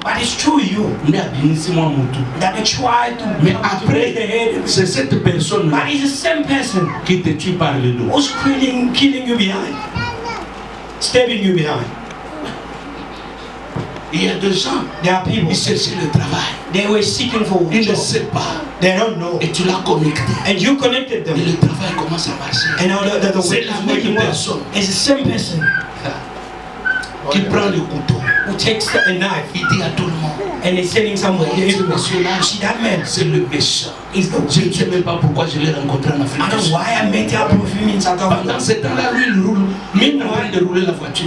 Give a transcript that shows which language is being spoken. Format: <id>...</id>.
<en>But it's through you that they try to.</en> <fr>Mais après, c'est cette personne</fr> <en>but it's the same person</en> <fr>qui te tue par le dos.</fr> <en>Who's killing you behind, stabbing you behind.</en> <fr>Il y a des gens,</fr> <en>there are people,</en> <fr>ils cherchaient le travail.</fr> <en>They were seeking for</en> <fr>ils ne savent pas.</fr> <en>They don't know.</en> <fr>Et tu l'as connecté.</fr> <en>And you connected them.</en> <fr>Et le travail commence à marcher.</fr> <en>And now the</en> <fr>c'est la même personne.</fr> <en>It's the same person</en> <fr>qui prend le couteau.</fr> <en>Who takes a knife.</en> <fr>Il dit à tout le monde.</fr> <en>And he's telling someone.</en> <fr>Ce monsieur-là,</fr> <en>see that man.</en> <fr>C'est le méchant. Je ne sais même pas pourquoi je l'ai rencontré en Afrique.</fr> <en>I don't know why I met up with him in South Africa.</en> <fr>Pendant ce temps-là, lui, il roule. Même en train de rouler la voiture.</fr>